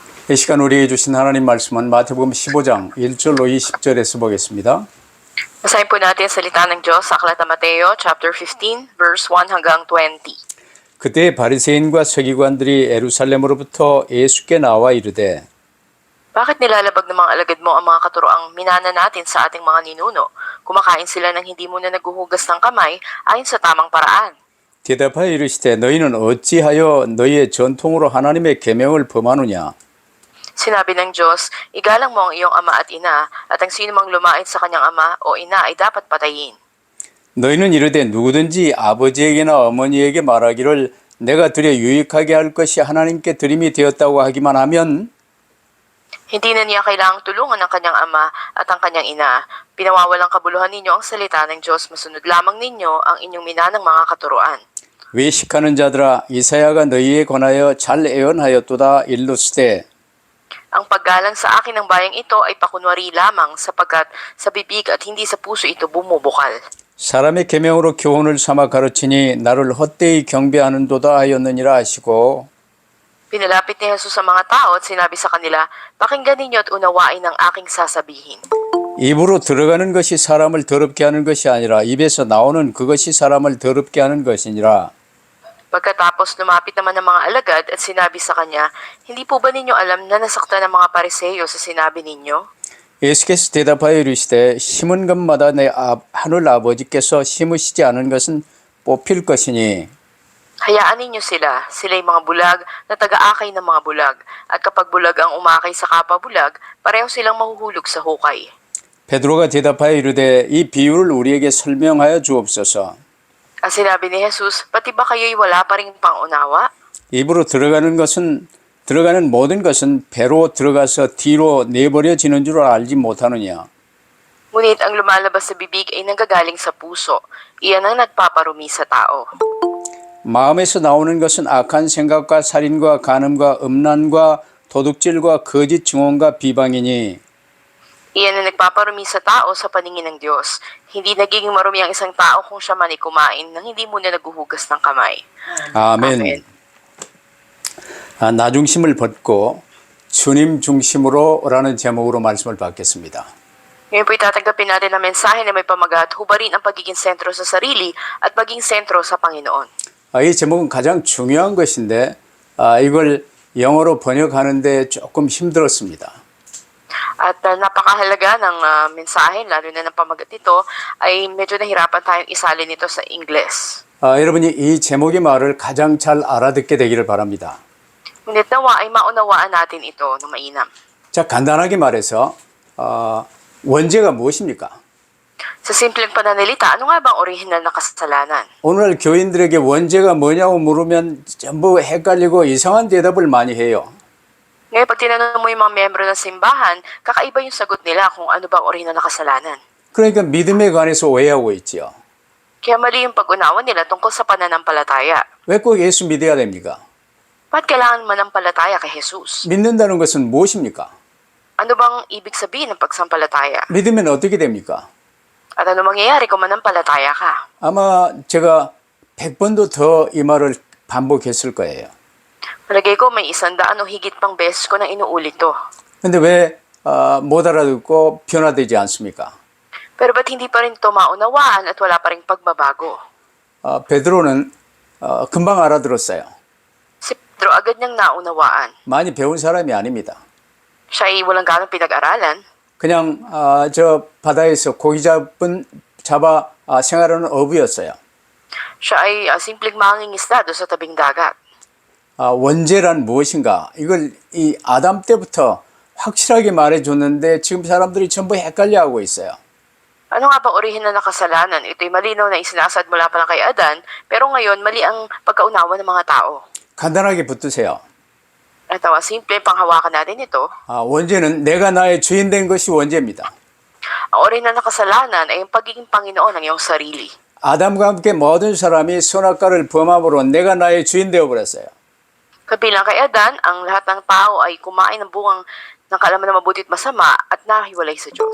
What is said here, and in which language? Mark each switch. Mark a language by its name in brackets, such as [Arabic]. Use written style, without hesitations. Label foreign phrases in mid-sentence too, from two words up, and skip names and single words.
[Korean] 이 시간 우리에게 주신 하나님 말씀은 마태복음 15장 1절로 20절에서 보겠습니다. [Filipino] Basahin po natin ang salita ng Diyos sa Aklat ng Mateo, chapter 15, verse 1 hanggang 20. [Korean] 그때 바리새인과 서기관들이 예루살렘으로부터 예수께 나와 이르되 [Filipino] Bakit nilalabag ng mga alagad mo ang mga katuroang minana natin sa ating mga ninuno? Kumakain sila ng hindi muna naguhugas ng kamay ayon sa tamang paraan. [Korean] 대답하여 이르시되 너희는 어찌하여 너희의 전통으로 하나님의 계명을 범하느냐? [Filipino] Sinabi ng Diyos, igalang mo ang iyong ama at ina, at ang sino mang lumait sa kanyang ama o ina ay dapat patayin. [Korean] 너희는 이르되 누구든지 아버지에게나 어머니에게 말하기를 내가 드려 유익하게 할 것이 하나님께 드림이 되었다고 하기만 하면 [Filipino] Hindi na niya kailangang tulungan ang kanyang ama at ang kanyang ina. Pinawawalang kabuluhan ninyo ang salita ng Diyos, masunod lamang ninyo ang inyong minanang mga katuroan. [Korean] 외식하는 자들아 이사야가 너희에 관하여 잘 예언하였도다 일루스되 [Filipino] Ang paggalang sa akin ng bayang ito ay pakunwari lamang sapagkat sa bibig at hindi sa puso ito bumubukal. [Korean] 사람의 계명으로 교훈을 삼아 가르치니 나를 헛되이 경배하는도다 하였느니라 하시고 [Filipino] Pinalapit ni Jesus sa mga tao at sinabi sa kanila, pakinggan ninyo at unawain ang aking sasabihin. [Korean] 입으로 들어가는 것이 사람을 더럽게 하는 것이 아니라 입에서 나오는 그것이 사람을 더럽게 하는 것이니라. [Filipino] Pagkatapos lumapit naman ng mga alagad at sinabi sa kanya, hindi po ba ninyo alam na nasaktan ng mga pariseyo sa sinabi ninyo? [Korean] 예수께서 대답하여 이르시되 심은 것마다 내 하늘 아버지께서 심으시지 않은 것은 뽑힐 것이니 [Filipino] Hayaan ninyo sila, sila'y mga bulag na taga-akay ng mga bulag, at kapag bulag ang umakay sa kapwa-bulag, pareho silang mahuhulog sa hukay. [Korean] 베드로가 대답하여 이르되 이 비유를 우리에게 설명하여 주옵소서. [Filipino] Ang sinabi ni Jesus, pati ba kayo'y wala pa ring pangunawa? [Korean] 입으로 들어가는 모든 것은 배로 들어가서 뒤로 내버려지는 줄 알지 못하느냐. [Filipino] Ngunit ang lumalabas sa bibig ay nanggagaling sa puso. Iyan ang nagpaparumi sa tao. [Korean] 마음에서 나오는 것은 악한 생각과 살인과 간음과 음란과 도둑질과 거짓 증언과 비방이니 [Filipino] Iyan ang nagpaparumi sa tao sa paningin ng Diyos. Hindi nagiging marumi ang isang tao kung siya man ay kumain nang hindi muna naguhugas ng kamay. [Korean] 아멘. [Filipino] Amen. [Korean] 나 중심을 벗고 주님 중심으로라는 제목으로 말씀을 받겠습니다. [Filipino] Ngayon po itatanggapin natin ang mensahe na may pamagat, hubarin ang pagiging sentro sa sarili at maging sentro sa Panginoon. [Korean] 이 제목은 가장 중요한 것인데 이걸 영어로 번역하는데 조금 힘들었습니다. [Filipino] At napakahalaga ng mensahe, lalo na ng pamagat nito, ay medyo nahirapan tayong isalin ito sa Ingles. [Korean] 여러분이 이 제목의 말을 가장 잘 알아듣게 되기를 바랍니다. [Filipino] Ngunit nawa ay maunawaan natin ito ng mainam. [Korean] 자, 간단하게 말해서 원죄가 무엇입니까? [Filipino] Sa simpleng pananalita, ano nga bang orihinal na kasalanan? [Korean] 오늘 교인들에게 원죄가 뭐냐고 물으면 전부 헷갈리고 이상한 대답을 많이 해요. [Filipino] Ngayon, pag tinanong mo yung mga miyembro ng simbahan, kakaiba yung sagot nila kung ano bang orihinal na kasalanan. [Korean] 그러니까 믿음에 관해서 오해하고 있지요. [Filipino] Kaya mali yung pag-unawa nila tungkol sa pananampalataya. [Korean] 왜 꼭 예수 믿어야 됩니까? [Filipino] Ba't kailangan manampalataya kay Jesus? [Korean] 믿는다는 것은 무엇입니까? [Filipino] Ano bang ibig sabihin ng pagsampalataya? [Korean] 믿으면 어떻게 됩니까? [Filipino] At ano mangyayari kung manampalataya ka? [Korean] 아마 제가 100번도 더 이 말을 반복했을 거예요. [Filipino] Malagay ko may 100 o higit pang beses ko na inuulit to. [Korean] 근데 왜 못 알아듣고 변화되지 않습니까? [Filipino] Pero ba't hindi pa rin ito maunawaan at wala pa rin pagbabago? [Korean] 베드로는 금방 알아들었어요. [Filipino] Si Pedro agad niyang naunawaan. [Korean] 많이 배운 사람이 아닙니다. [Filipino] Siya ay walang ganong pinag-aralan. [Korean] 그냥 저 바다에서 고기 잡아 생활하는 어부였어요. [Filipino] Siya ay simpleng mangingisda doon sa tabing dagat. [Korean] 원죄란 무엇인가? 이걸 이 아담 때부터 확실하게 말해줬는데 지금 사람들이 전부 헷갈려하고 있어요. [Filipino] Ano nga bang orihinal na kasalanan? Ito'y malinaw na isinasad mula pa lang kay Adan, pero ngayon mali ang pagkaunawa ng mga tao. [Korean] 간단하게 붙드세요. [Filipino] Ito, simple panghawakan natin ito. [Korean] 원죄는 내가 나의 주인 된 것이 원죄입니다. [Filipino] Ang orihinal na kasalanan ay yung pagiging Panginoon ng iyong sarili. [Korean] 아담과 함께 모든 사람이 선악과를 범함으로 내가 나의 주인 되어버렸어요. [Filipino] Kabilang kay Adan, ang lahat ng tao ay kumain ng bungang ng kaalaman na mabuti at masama at nahiwalay sa Diyos.